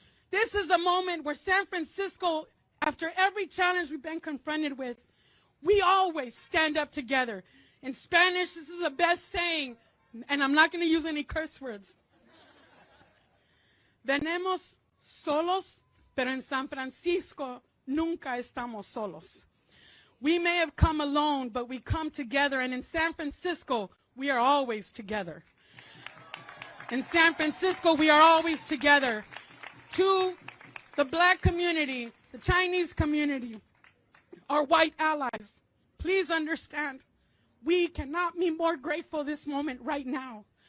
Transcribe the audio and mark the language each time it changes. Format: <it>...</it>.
<en>This is a moment where San Francisco, after every challenge we've been confronted with, we always stand up together. In Spanish, this is the best saying, and I'm not going to use any curse words.</en> <es>Venimos solos, pero en San Francisco nunca estamos solos.</es> <en>We may have come alone, but we come together, and in San Francisco, we are always together. In San Francisco, we are always together. To the black community, the Chinese community, our white allies, please understand, we cannot be more grateful this moment right now.</en>